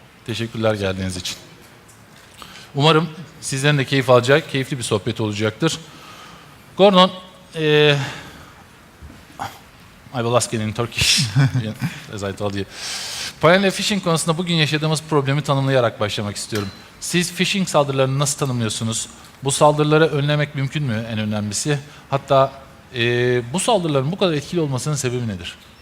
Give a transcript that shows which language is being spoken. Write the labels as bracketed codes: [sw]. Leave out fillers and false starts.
[tr] Teşekkürler geldiğiniz için. Umarım sizlerin de keyif alacağı, keyifli bir sohbet olacaktır. [en] Gordon, I will ask in Turkish, as I told you. [tr] Panel phishing konusunda bugün yaşadığımız problemi tanımlayarak başlamak istiyorum. Siz phishing saldırılarını nasıl tanımlıyorsunuz? Bu saldırıları önlemek mümkün mü en önemlisi? Hatta bu saldırıların bu kadar etkili olmasının sebebi nedir?